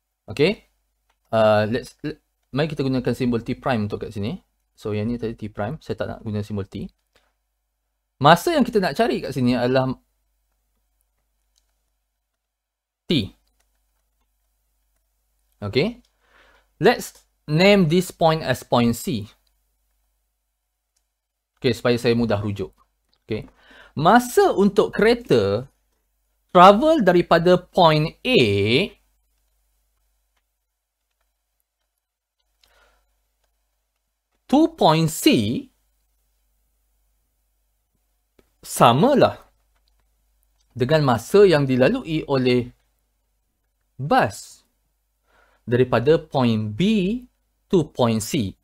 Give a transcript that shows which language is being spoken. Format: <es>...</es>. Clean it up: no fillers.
<ms>Okay. Mari kita gunakan simbol T prime untuk kat sini. So, yang ni tadi T prime. Saya tak nak guna simbol T. Masa yang kita nak cari kat sini adalah T. Okay.</ms> <en>Let's name this point as point C.</en> <ms>Okay, supaya saya mudah rujuk. Okay. Masa untuk kereta travel daripada point A to point C samalah dengan masa yang dilalui oleh bas daripada point B to point C.</ms>